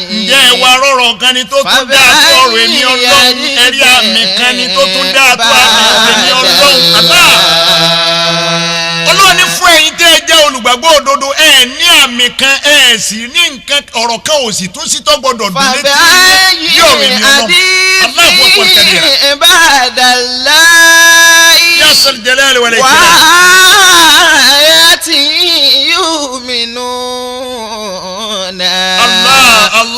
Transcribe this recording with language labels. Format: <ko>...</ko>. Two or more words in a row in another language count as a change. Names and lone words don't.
<yo>Ǹjẹ́ ẹ wá rọ̀rọ̀ kan ni tó tún dáa tó ọ̀rọ̀ èmi Ọlọ́run, ẹ̀rí àmì kan ni tó tún dáa tó àmì èmi Ọlọ́run. Ọlọ́run ní fún ẹ̀yin tẹ́ ẹ jẹ́ olùgbàgbọ́ òdodo ẹ ní àmì kan ẹ sì ní nǹkan ọ̀rọ̀ kan ò sì tún sí tó gbọdọ̀ dùn létí yóò rí mi Ọlọ́run.</yo> <ar>الله أكبر كبيرا. Ba'dallahi. يا ذا الجلال وال wa ikram. آياته يؤمنون. Allah,</ar>